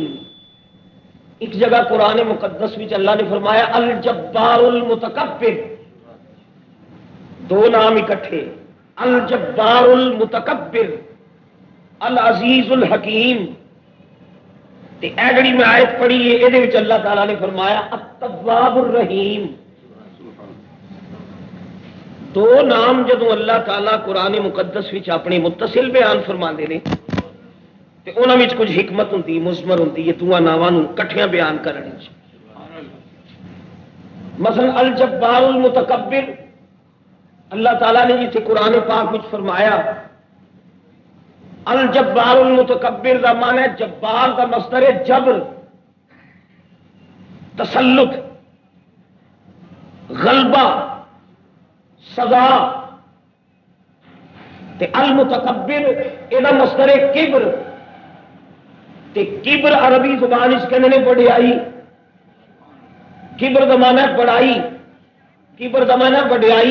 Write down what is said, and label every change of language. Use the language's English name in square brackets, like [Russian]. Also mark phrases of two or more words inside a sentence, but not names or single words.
[Punjabi] ایک جگہ قرآن مقدس وچ اللہ نے فرمایا [Arabic] الجبار المتکبر، [Punjabi] دو نام اکٹھے، [Arabic] الجبار المتکبر، العزیز الحکیم۔ [Punjabi] تے اے جڑی میں آیت پڑھی ہے یہ وچ اللہ تعالیٰ نے فرمایا [Arabic] التواب الرحیم۔ [Punjabi] دو نام جدوں اللہ تعالیٰ قرآن مقدس وچ اپنے متصل بیان فرماندے نے تے انہاں وچ کچھ حکمت ہوندی، مضمر ہوندی ہے دو ناماں نوں کٹھیاں بیان کرنے وچ۔ مثلا [Arabic] الجبار المتکبر، [Punjabi] اللہ تعالیٰ نے جتھے قرآن پاک وچ فرمایا [Arabic] الجبار المتکبر [Punjabi] دا معنی ہے جبار دا مصدر ہے جبر، تسلط، غلبہ، سزا، تے المتکبر یہ مصدر ہے کبر، تے کبر عربی زبان اس کہنے نے بڑائی، کبر دا معنی ہے بڑائی، کبر دا معنی ہے بڑائی۔